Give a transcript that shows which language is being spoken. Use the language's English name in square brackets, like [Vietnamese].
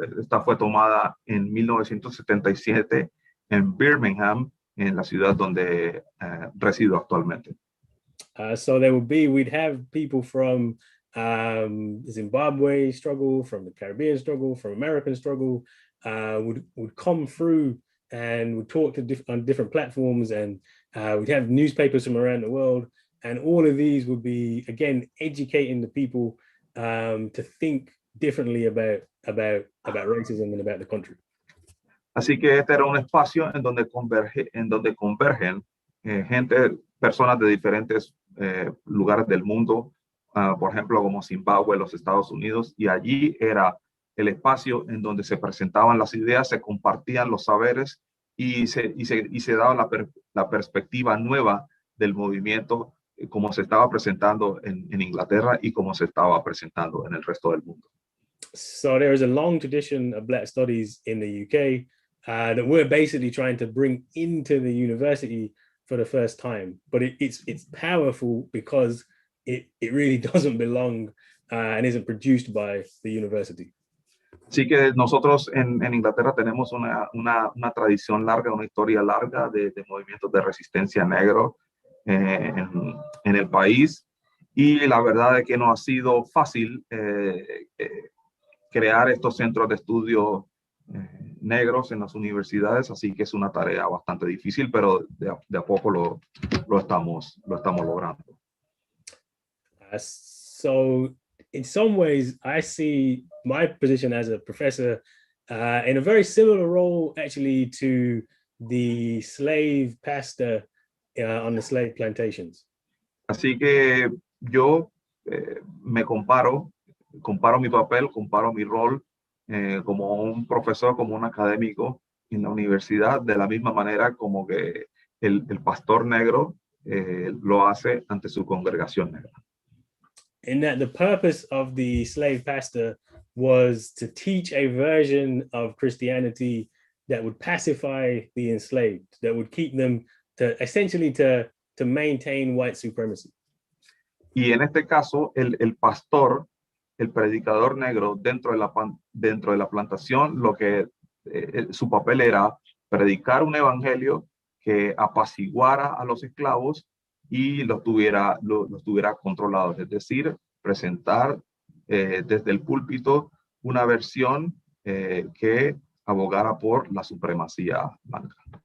[Spanish] Esta fue tomada en 1977 en Birmingham, en la ciudad donde resido actualmente. [English] So there would be, we'd have people from Zimbabwe struggle, from the Caribbean struggle, from American struggle, would come through and would talk to on different platforms, and we'd have newspapers from around the world, and all of these would be, again, educating the people to think differently about racism and about the country. [Spanish] Así que este era un espacio en donde convergen personas de diferentes lugares del mundo, por ejemplo, como Zimbabue, los Estados Unidos, y allí era el espacio en donde se presentaban las ideas, se compartían los saberes y se daba la perspectiva nueva del movimiento, como se estaba presentando en Inglaterra y como se estaba presentando en el resto del mundo. [English] So there is a long tradition of Black studies in the UK that we're basically trying to bring into the university for the first time, but it's powerful because it really doesn't belong and isn't produced by the university. [Spanish] Así que nosotros en Inglaterra tenemos una tradición larga, una historia larga de movimientos de resistencia negro en el país, y la verdad es que no ha sido fácil crear estos centros de estudio negros en las universidades, así que es una tarea bastante difícil, pero de a poco lo estamos logrando. [English] So in some ways, I see my position as a professor in a very similar role actually to the slave pastor on the slave plantations. [Spanish] Así que yo me comparo mi papel, comparo mi rol como un profesor, como un académico en la universidad, de la misma manera como que el pastor negro lo hace ante su congregación negra. [English] In that the purpose of the slave pastor was to teach a version of Christianity that would pacify the enslaved, that would keep them essentially to maintain white supremacy. [Spanish] Y en este caso, el pastor, el predicador negro dentro de la plantación, su papel era predicar un evangelio que apaciguara a los esclavos y los tuviera controlados, es decir, presentar desde el púlpito una versión que abogara por la supremacía blanca.